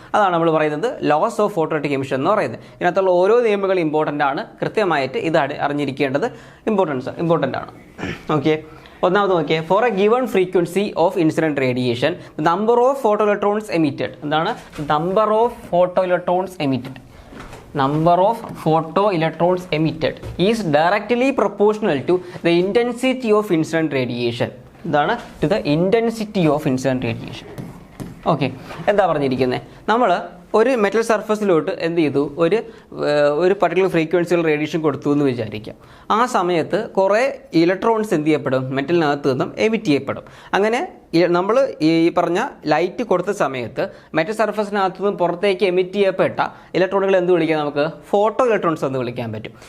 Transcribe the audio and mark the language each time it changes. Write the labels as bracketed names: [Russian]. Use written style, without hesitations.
[Malayalam] അതാണ് നമ്മൾ പറയുന്നത് loss of photo electric emission എന്ന് പറയുന്നത്. ഇതിനകത്തുള്ള ഓരോ നിയമങ്ങളും ഇമ്പോർട്ടൻ്റ് ആണ്. കൃത്യമായിട്ട് ഇത് അറിഞ്ഞിരിക്കേണ്ടത് ഇമ്പോർട്ടൻ്റ് ആണ്. [English] okay, [Malayalam] ഒന്നാമത് നോക്കിയേ, [English] For a given frequency of incident radiation number of photo electrons emitted. [Malayalam] എന്താണ് [English] Number of photo electrons emitted? Number of photo electrons emitted is directly proportional to the intensity of incident radiation. [Malayalam] എന്താണ്? [English] To the intensity of incident radiation. [Malayalam] Okay, എന്താ പറഞ്ഞിരിക്കുന്നത്? നമ്മൾ ഒരു metal സർഫസിലോട്ട് എന്ത് ചെയ്തു, ഒരു particular ഫ്രീക്വൻസിയിൽ റേഡിയേഷൻ കൊടുത്തു എന്ന് വിചാരിക്കാം. ആ സമയത്ത് കുറേ ഇലക്ട്രോൺസ് എന്ത് ചെയ്യപ്പെടും, മെറ്റലിനകത്ത് നിന്നും എമിറ്റ് ചെയ്യപ്പെടും. അങ്ങനെ നമ്മൾ ഈ പറഞ്ഞ ലൈറ്റ് കൊടുത്ത സമയത്ത് മെറ്റൽ സർഫസിനകത്ത് നിന്നും പുറത്തേക്ക് എമിറ്റ് ചെയ്യപ്പെട്ട ഇലക്ട്രോണുകൾ എന്ത് വിളിക്കാം, നമുക്ക് ഫോട്ടോ ഇലക്ട്രോൺസ് എന്ന് വിളിക്കാൻ പറ്റും.